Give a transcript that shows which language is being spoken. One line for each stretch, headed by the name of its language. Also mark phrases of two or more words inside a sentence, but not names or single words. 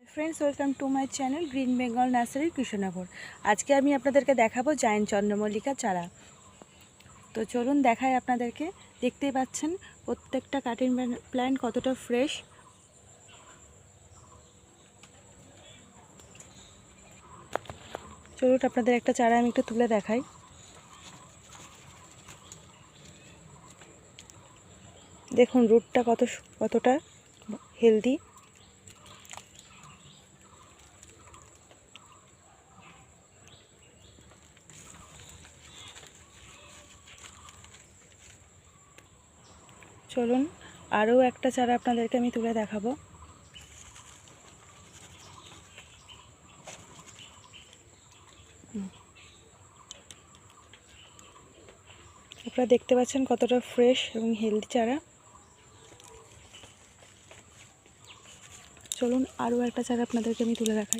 English: Friends welcome to my channel Green Bengal Nursery Krishnanagar.
Bangla: আজ কে আমি আপনাদেরকে দেখাবো জায়ান্ট চন্দ্রমল্লিকা চারা। তো চলুন দেখাই আপনাদেরকে। দেখতেই পাচ্ছেন প্রত্যেকটা
English: cutting plant
Bangla: কতটা ফ্রেশ। চলুন আপনাদের একটা চারা আমি একটু তুলে দেখাই। দেখুন রুটটা কতটা হেলদি। চলুন আরো একটা চারা আপনাদেরকে আমি তুলে দেখাবো। আপনারা দেখতে পাচ্ছেন কতটা ফ্রেশ এবং হেলদি চারা। চলুন আরও একটা চারা আপনাদেরকে আমি তুলে দেখাই।